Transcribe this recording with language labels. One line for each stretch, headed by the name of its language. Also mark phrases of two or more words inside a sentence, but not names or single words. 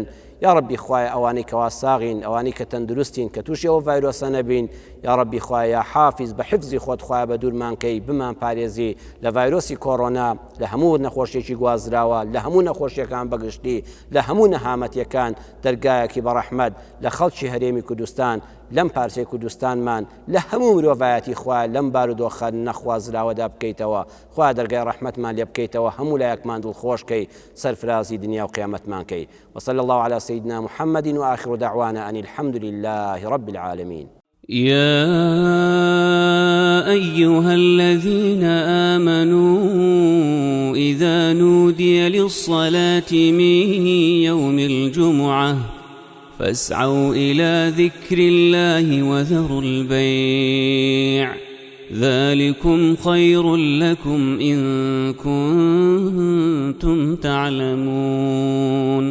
Central Kurdish: یا ڕەبی خوای ئەوانەی کەوا ساغین، ئەوانەی کە تەندروستین، کە تووشی ئەو ڤایرۆسە نەبین، یا ڕەبی خوای یا حافیز بە حفزی خۆت خوای بە دوورمانکەی، بمان پارێزی لە ڤایرۆسی کۆڕۆنا، لە هەموو نەخۆشیێکی گوازراوە، لە هەموو نەخۆشیەکان بەگشتی، لە هەموو نەهامەتیەکان دەرگایەکی بەڕەحمەت لە خەڵکی هەرێمی کوردستان، لەم پارچەی کوردستانمان، لە هەموو مرۆڤایەتی خوا لەم بارودۆخە نەخوازراوەدا بکەیتەوە، خوا دەرگای ڕەحمەتمان لێ بکەیتەوە، هەموو لایەکمان دڵخۆشکەی، سەرفرازی دنیا و قیامەتمانکەی.
Arabic: وصلى الله على سيدنا محمد وآخر دعوانا أن الحمد لله رب العالمين. يا أيها الذين آمنوا إذا نودي للصلاة من يوم الجمعة فاسعوا إلى ذكر الله وذروا البيع ذلكم خير لكم إن كنتم تعلمون.